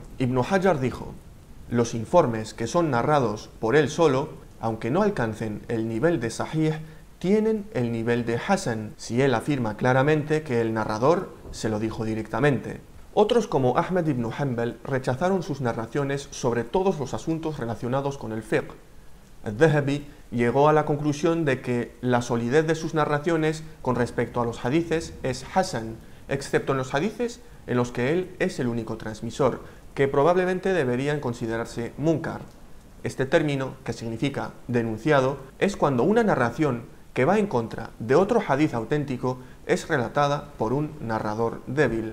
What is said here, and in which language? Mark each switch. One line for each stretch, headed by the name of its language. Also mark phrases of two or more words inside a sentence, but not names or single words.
Spanish: Ibn Hajar dijo: los informes que son narrados por él solo, aunque no alcancen el nivel de Sahih, tienen el nivel de Hasan, si él afirma claramente que el narrador se lo dijo directamente. Otros como Ahmad ibn Hanbal rechazaron sus narraciones sobre todos los asuntos relacionados con el fiqh. Al-Dhahabi llegó a la conclusión de que la solidez de sus narraciones con respecto a los hadices es Hasan, excepto en los hadices en los que él es el único transmisor, que probablemente deberían considerarse munkar. Este término, que significa denunciado, es cuando una narración que va en contra de otro hadith auténtico es relatada por un narrador débil.